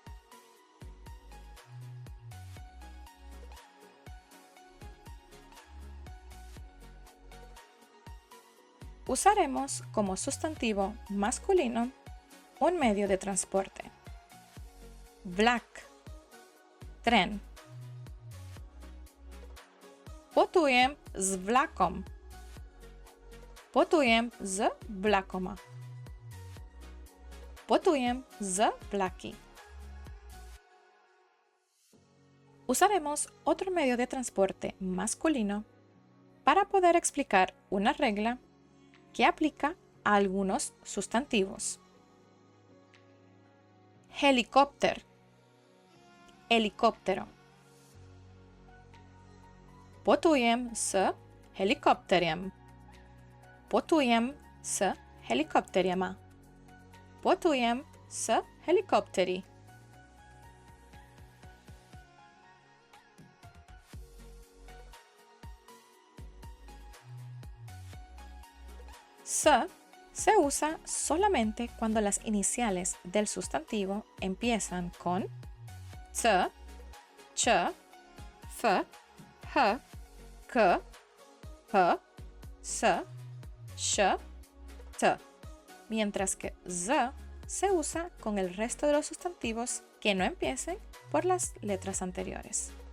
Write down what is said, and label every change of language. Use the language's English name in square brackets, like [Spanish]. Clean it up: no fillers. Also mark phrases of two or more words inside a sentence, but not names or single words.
[Spanish] Usaremos como sustantivo masculino un medio de transporte. [Slovenian] Vlak, tren. Potujem z vlakom. Potujem z vlakoma. Potujem z vlaki. [Spanish] Usaremos otro medio de transporte masculino para poder explicar una regla que aplica a algunos sustantivos. Helicóptero, helicóptero. [Slovenian] Potujem s helikopterjem. Potujem s helikopterjema. Potujem s helikopteri. [Spanish] S se usa solamente cuando las iniciales del sustantivo empiezan con t, ch, f, h, k, p, s, sh, t, mientras que z se usa con el resto de los sustantivos que no empiecen por las letras anteriores.